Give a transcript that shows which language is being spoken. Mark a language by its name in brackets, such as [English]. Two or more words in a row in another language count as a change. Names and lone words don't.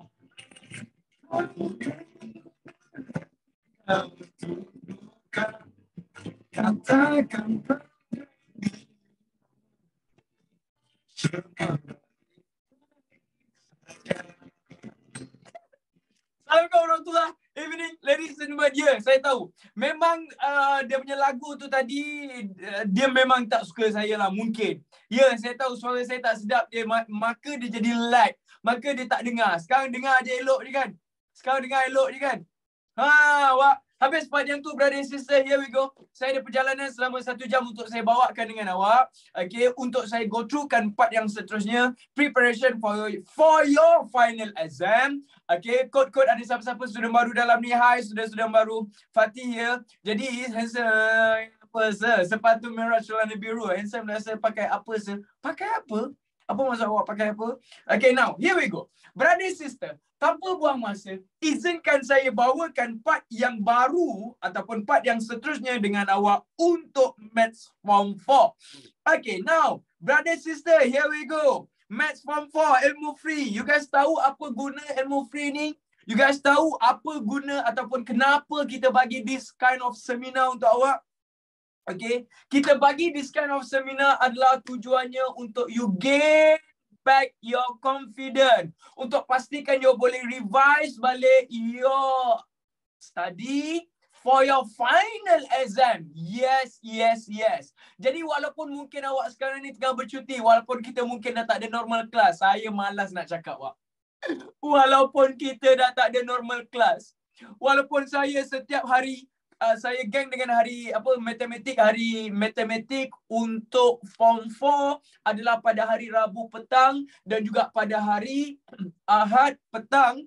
[Arabic] Katakan السلام عليكم ورحمة الله. [English] Evening, ladies and gentlemen. [Malay] Ya, saya tahu. Memang dia punya lagu tu tadi, dia memang tak suka saya lah, mungkin. Ya, saya tahu suara saya tak sedap dia, maka dia jadi lag. Maka dia tak dengar. Sekarang dengar je elok je kan? Wak. Habis part yang tu, [English] brother and sister, here we go. [Malay] Saya ada perjalanan selama 1 jam untuk saya bawakan dengan awak. Okay, untuk saya [English] go through [Malay] kan part yang seterusnya. [English] Preparation for your final exam. [Malay] Okay, kod-kod ada siapa-siapa student baru dalam ni. Hai, student baru. Fatih ya. Jadi, handsome. Apa sir? Sepatu merah celana biru. Handsome rasa pakai apa sir? Pakai apa? Apa maksud awak pakai apa? [English] Okay, now, here we go. Brother and sister, [Malay] tanpa buang masa, izinkan saya bawakan part yang baru ataupun part yang seterusnya dengan awak untuk Maths Form 4. [English] Okay, now, brother sister, here we go. [Malay] Maths Form 4, ilmu free. [English] You guys [Malay] tahu apa guna ilmu free ni? [English] You guys [Malay] tahu apa guna ataupun kenapa kita bagi [English] this kind of seminar [Malay] untuk awak? Okay, kita bagi [English] this kind of seminar [Malay] adalah tujuannya untuk [English] you gain back your confidence. [Malay] Untuk pastikan [English] you boleh revise balik your study for your final exam. Yes. [Malay] Jadi walaupun mungkin awak sekarang ni tengah bercuti, walaupun kita mungkin dah tak ada [English] normal class, [Malay] saya malas nak cakap awak. Walaupun kita dah tak ada [English] normal class, [Malay] walaupun saya setiap hari saya geng dengan hari matematik untuk form 4 adalah pada hari Rabu petang dan juga pada hari Ahad petang.